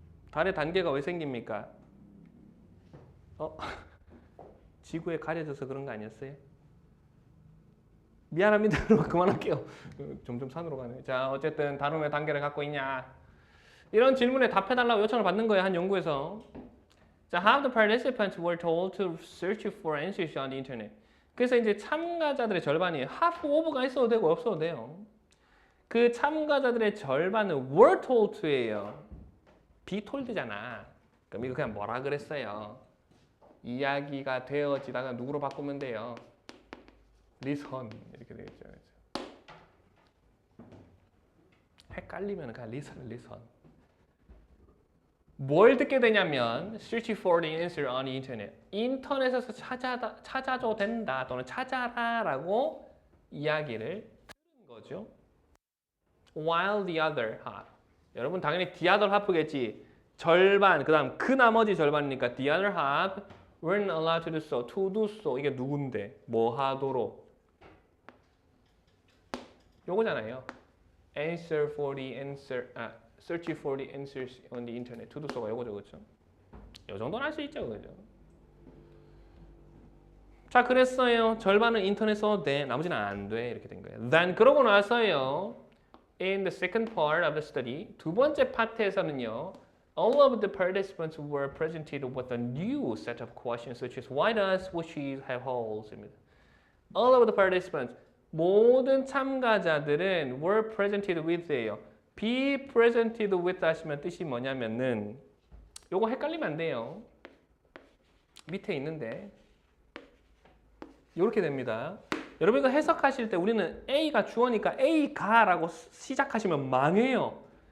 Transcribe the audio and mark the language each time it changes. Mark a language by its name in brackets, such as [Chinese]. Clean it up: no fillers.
[Korean] 달의 단계가 왜 생깁니까? 지구에 가려져서 그런 거 아니었어요? 미안합니다. 그만할게요. 점점 산으로 가네. 자, 어쨌든 달은 왜 단계를 갖고 있냐? 이런 질문에 답해달라고 요청을 받는 거예요. 한 연구에서. [English] 자, how the participants were told to search for answers on the internet. [Korean] 그래서 이제 참가자들의 절반이 half over가 있어도 되고 없어도 돼요. 그 참가자들의 절반은 [English] were told to [Korean] 예요. [English] be told잖아. [Korean] 그럼 이거 그냥 뭐라 그랬어요? 이야기가 되어지다가 누구로 바꾸면 돼요? listen 이렇게 되겠죠. 헷갈리면 그냥 listen. 뭘 듣게 되냐면 [English] search for the answer on the internet. [Korean] 인터넷에서 찾아도 된다 또는 찾아라라고 이야기를 듣는 거죠. [English] While the other half. [Korean] 여러분 당연히 [English] the other half겠지. [Korean] 절반 그다음 그 나머지 절반이니까 [English] the other half weren't allowed to do so. to do so [Korean] 이게 누군데? 뭐 하도록? 요거잖아요. [English] Answer for the answer. Search for the answers on the internet. [Korean] to do so가 요거죠, 그렇죠? 요 정도는 할 수 있죠, 그죠? 자, 그랬어요. 절반은 인터넷 써도 돼. 나머지는 안 돼. 이렇게 된 거예요. Then 그러고 나서요. [English] In the second part of the study, [Korean] 두 번째 파트에서는요. [English] All of the participants were presented with a new set of questions such as why does wishes have holes? [Korean] 입니다. [English] All of the participants, [Korean] 모든 참가자들은 [English] were presented with예요. be presented with [Korean] 하시면 뜻이 뭐냐면은 요거 헷갈리면 안 돼요. 밑에 있는데 이렇게 됩니다. 여러분 이거 해석하실 때 우리는 A가 주어니까 A가라고 시작하시면 망해요.